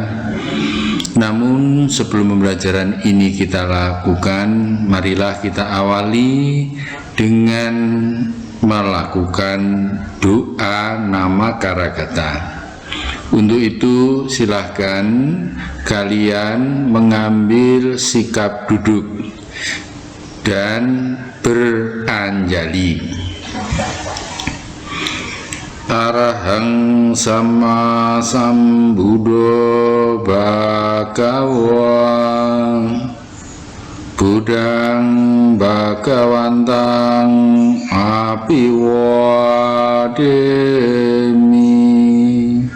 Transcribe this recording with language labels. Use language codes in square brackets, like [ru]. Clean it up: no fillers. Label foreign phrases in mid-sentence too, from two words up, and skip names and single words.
[id] Namun sebelum pembelajaran ini kita lakukan, marilah kita awali dengan melakukan doa nama Karagata. Untuk itu silahkan kalian mengambil sikap duduk dan beranjali. [pi] Arahang sama sambuddho bhagawa Budang bhagawantang apiwademi.